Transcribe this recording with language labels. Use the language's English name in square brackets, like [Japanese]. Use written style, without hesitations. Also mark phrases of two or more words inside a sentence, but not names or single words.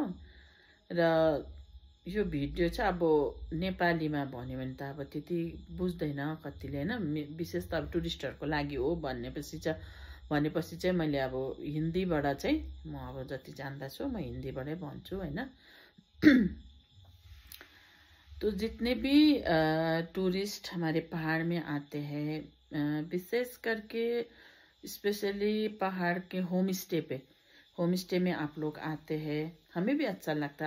[Nepali] र यो भिडियो चाहिँ अब नेपालीमा भन्यो भने त अब त्यति बुझ्दैन कतिले हैन, विशेष त अब टुरिस्टहरुको लागि हो भनेपछि चाहिँ मैले अब हिन्दीबाट चाहिँ म अब जति जान्दछु म हिन्दीबाटै भन्छु हैन। [Hindi] तो जितने भी टूरिस्ट हमारे पहाड़ में आते हैं, विशेष करके स्पेशली पहाड़ के होमस्टे में आप लोग आते हैं, हमें भी अच्छा लगता है।